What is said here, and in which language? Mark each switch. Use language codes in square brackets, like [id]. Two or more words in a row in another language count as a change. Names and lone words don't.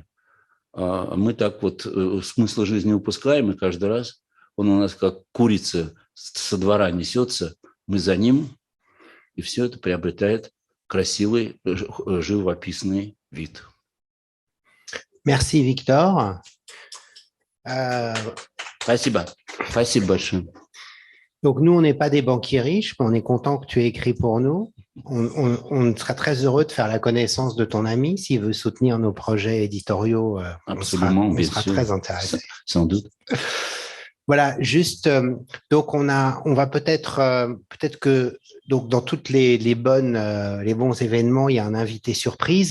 [ru] Мы так вот смысл жизни упускаем, и каждый раз он у нас как курица со двора несется, мы за ним, и все это приобретает красивый, живописный вид. [fr] Merci, Victor. [ru] Спасибо. Спасибо большое. [fr] Donc, nous, on n'est pas des banquiers riches, mais on est content que tu aies écrit pour nous. On sera très heureux de faire la connaissance de ton ami. S'il veut soutenir nos projets éditoriaux, Absolument, on sera très intéressés. Sans doute. Voilà, juste, donc on va peut-être que donc dans toutes les bons événements, il y a un invité surprise.